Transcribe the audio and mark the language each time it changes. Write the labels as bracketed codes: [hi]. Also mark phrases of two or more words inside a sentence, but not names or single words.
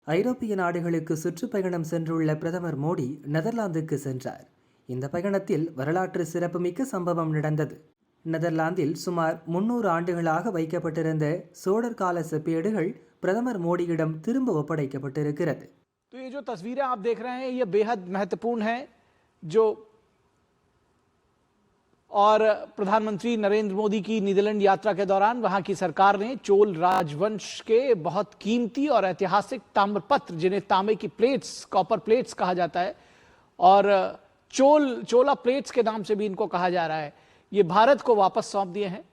[ta] ஐரோப்பிய நாடுகளுக்கு சுற்றுப்பயணம் சென்றுள்ள பிரதமர் மோடி நெதர்லாந்துக்கு சென்றார். இந்த பயணத்தில் வரலாற்று சிறப்புமிக்க சம்பவம் நடந்தது. நெதர்லாந்தில் சுமார் 300 ஆண்டுகளாக வைக்கப்பட்டிருந்த சோழர் கால செப்பேடுகள் பிரதமர் மோடியிடம் திரும்ப ஒப்படைக்கப்பட்டிருக்கிறது. [hi] तो ये जो तस्वीरें आप देख रहे हैं ये बेहद महत्वपूर्ण है जो और प्रधानमंत्री नरेंद्र मोदी की नीदरलैंड यात्रा के दौरान वहां की सरकार ने चोल राजवंश के बहुत कीमती और ऐतिहासिक ताम्रपत्र, जिन्हें तांबे की प्लेट्स, [en] copper plates [hi] कहा जाता है और चोला प्लेट्स के नाम से भी इनको कहा जा रहा है, ये भारत को वापस सौंप दिए हैं।